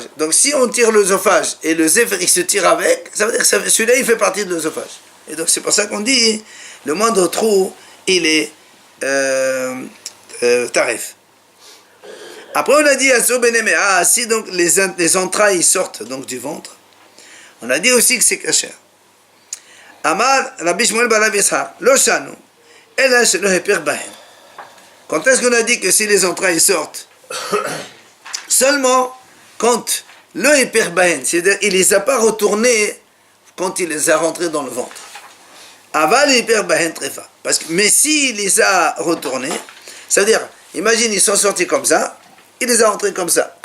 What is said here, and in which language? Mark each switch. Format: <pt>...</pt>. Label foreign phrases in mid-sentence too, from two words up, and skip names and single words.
<fr>Donc si on tire l'œsophage et le zéfer il se tire avec, ça veut dire que celui-là il fait partie de l'œsophage. Et donc c'est pour ça qu'on dit le moindre trou il est tarif. Après on a dit si donc les entrailles sortent donc du ventre, on a dit aussi que c'est kasher.</fr> <he>אמר רבי שמואל בר רבי יצחק לא שנו אלא שלא הפך בהן.</he> <fr>Quand est-ce qu'on a dit que si les entrailles sortent? Seulement quand le</fr> <he>הפך בהן,</he> <fr>c'est-à-dire il les a pas retournés quand il les a rentrés dans le ventre.</fr> <he>אבל הפך בהן טרפה.</he> <fr>Mais s'il les a retournés, ça veut dire, imagine ils sont sortis comme ça, il les a rentrés comme ça.</fr>